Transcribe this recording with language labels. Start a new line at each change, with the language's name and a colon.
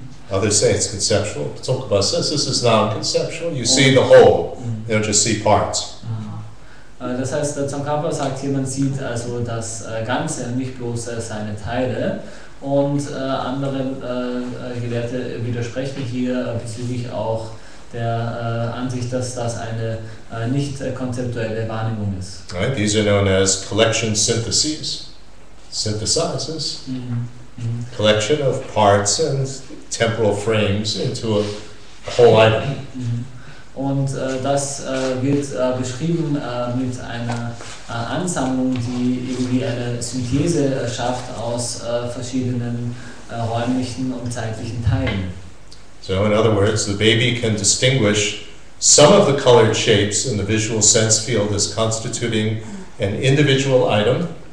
English: Others say it's conceptual. Tsongkhapa says this is non-conceptual. You see the whole, you don't just see parts.
German: Das heißt, der Tsongkhapa sagt hier, man sieht also das Ganze und nicht bloß seine Teile. Und andere Gelehrte widersprechen hier bezüglich auch der Ansicht, dass das eine nicht konzeptuelle Wahrnehmung ist.
English: Right? These are known as collection syntheses. Synthesizes. Collection of parts and temporal frames into a whole item.
German: Und das wird beschrieben mit einer Ansammlung, die irgendwie eine Synthese schafft aus verschiedenen räumlichen und zeitlichen Teilen.
English: So in other words, the baby can distinguish some of the colored shapes in the visual sense field as constituting an individual item.